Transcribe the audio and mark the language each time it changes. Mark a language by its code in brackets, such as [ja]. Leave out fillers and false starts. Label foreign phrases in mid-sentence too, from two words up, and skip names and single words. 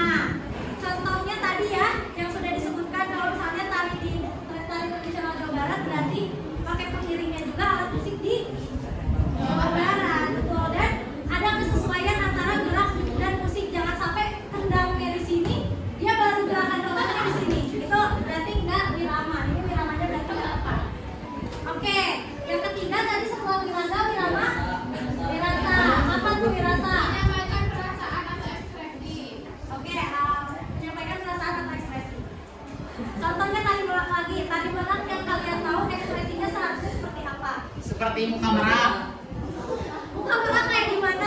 [id] Contohnya tadi ya, yang sudah disebutkan kalau misalnya tari tradisional Jawa Barat berarti pakai pengiringnya juga alat musik di Jawa Barat, betul. Dan ada kesesuaian antara gerak dan musik. Jangan sampai kendangnya di sini, dia baru gerakan doangnya di sini. Itu berarti enggak wirama. Ini wiramanya berarti enggak tepat. Oke, yang ketiga tadi setelah wiraga, wirama, wirasa. Apa tuh wirasa? Oke, menyampaikan perasaan atau ekspresi. Contohnya tari merak lagi. Tari merak yang kalian tahu ekspresinya seharusnya seperti apa? Seperti muka merak. Muka merak kayak gimana?